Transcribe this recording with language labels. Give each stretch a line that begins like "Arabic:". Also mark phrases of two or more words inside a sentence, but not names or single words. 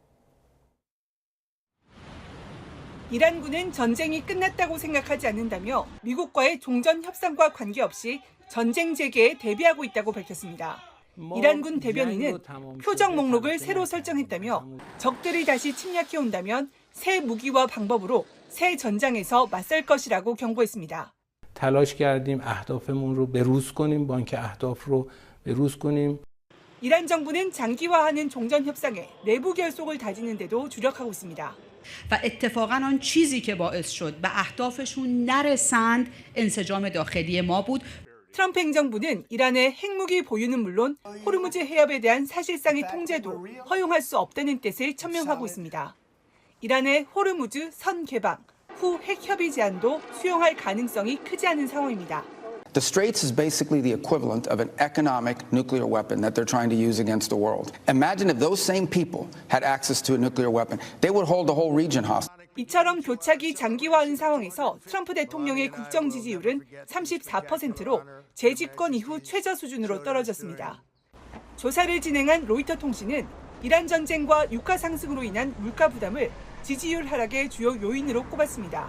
Korean: 이란군은 전쟁이 끝났다고 생각하지 않는다며 미국과의 종전 협상과 관계없이 전쟁 재개에 대비하고 있다고 밝혔습니다. 이란군 대변인은 표적 목록을 새로 설정했다며 적들이 다시 침략해 온다면 새 무기와 방법으로 새 전장에서 맞설 것이라고 경고했습니다.
Persian: تلاش کردیم اهدافمون رو بروز کنیم بانک اهداف رو بروز کنیم.
Korean: 이란 정부는 장기화하는 종전 협상에 내부 결속을 다지는 데도 주력하고 있습니다.
Persian: و اتفاقا آن چیزی که باعث شد به اهدافشون نرسند انسجام داخلی ما بود.
Korean: 트럼프 행정부는 이란의 핵무기 보유는 물론 호르무즈 해협에 대한 사실상의 통제도 허용할 수 없다는 뜻을 천명하고 있습니다. 이란의 호르무즈 선 개방, 후 핵협의 제한도 수용할 가능성이 크지 않은 상황입니다.
English: The Straits is basically the equivalent of an economic nuclear weapon that they're trying to use against the world. Imagine if those same people had access to a nuclear weapon. They would hold the whole region hostage.
Korean: 이처럼 교착이 장기화하는 상황에서 트럼프 대통령의 국정 지지율은 34%로 재집권 이후 최저 수준으로 떨어졌습니다. 조사를 진행한 로이터 통신은 이란 전쟁과 유가 상승으로 인한 물가 부담을 지지율 하락의 주요 요인으로 꼽았습니다.